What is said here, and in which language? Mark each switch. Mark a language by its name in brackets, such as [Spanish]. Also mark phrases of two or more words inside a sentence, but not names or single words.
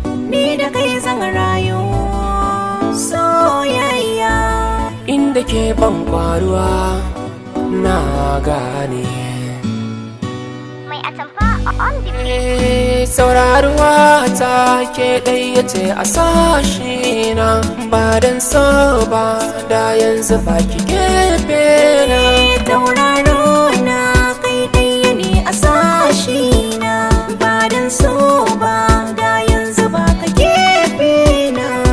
[Hausa] Ni da kai zan rayu, soyayya. Inda ke ban kwaruwa, na gane. [English] Mai atamfa on the beat. [Hausa] Eh, sauraruwa ta ke ɗaya ce a sashi na, ba dan so ba, da yanzu ba ki gefe na. Eh, tauraro na kai ɗaya ne a sashi na, ba dan so ba, da yanzu ba ka gefe na.